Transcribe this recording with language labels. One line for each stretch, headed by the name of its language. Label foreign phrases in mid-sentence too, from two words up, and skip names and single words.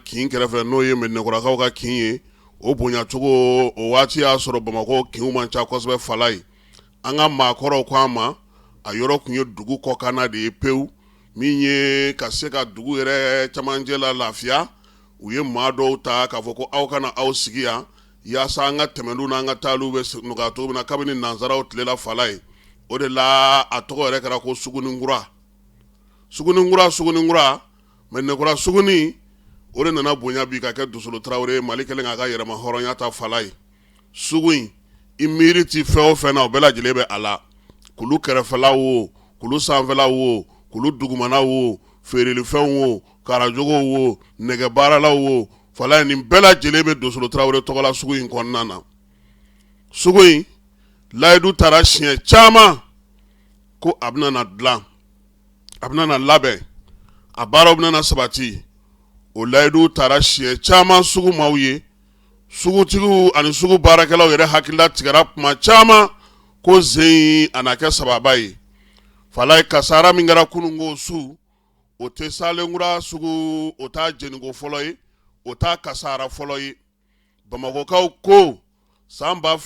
Bambara: kin kɛrɛfɛ n'o ye Mɛdinɛkurakaw ka kin ye o bonyacogo o waati y'a sɔrɔ Bamako kinw man ca kosɛbɛ Fala ye an ka maakɔrɔw ko an ma a yɔrɔ kun ye dugu kɔkanna de ye pewu min ye ka se ka dugu yɛrɛ camancɛ la lafiya u ye maa dɔw ta k'a fɔ ko aw kana aw sigi yan yaasa an ka tɛmɛliw n'an ka taaliw bɛ nɔgɔya cogo min na kabini nansaraw tilela Fala ye o de la a tɔgɔ yɛrɛ kɛra ko Suguninkura Mɛdinɛkura suguni o de nana bonya bi ka kɛ Dossolo Traoré Mali kɛlen k'a ka yɛrɛma hɔrɔnya ta Fala ye sugu in i miiri ti fɛn o fɛn na o bɛɛ lajɛlen bɛ a la kulu kɛrɛfɛla wo kulu sanfɛla wo kulu dugumana wo feerelifɛnw wo karajogow wo nɛgɛbaaralaw wo Fala nin bɛɛ lajɛlen bɛ Dossolo Traoré tɔgɔla sugu in kɔnɔna na. Sugu in layidu taara siɲɛ caman ko a bɛna na dilan a bɛna na labɛn a baaraw bɛna na sabati o layidu taara siɲɛ caman sugu maaw ye sugutigiw ani sugu baarakɛlaw yɛrɛ hakilila tigɛra kuma caman ko zen a na kɛ sababa ye Fala ye kasara min kɛra kununko su o tɛ Salenkura sugu o t'a jɛniko fɔlɔ ye o t'a kasara fɔlɔ ye Bamakokaw ko san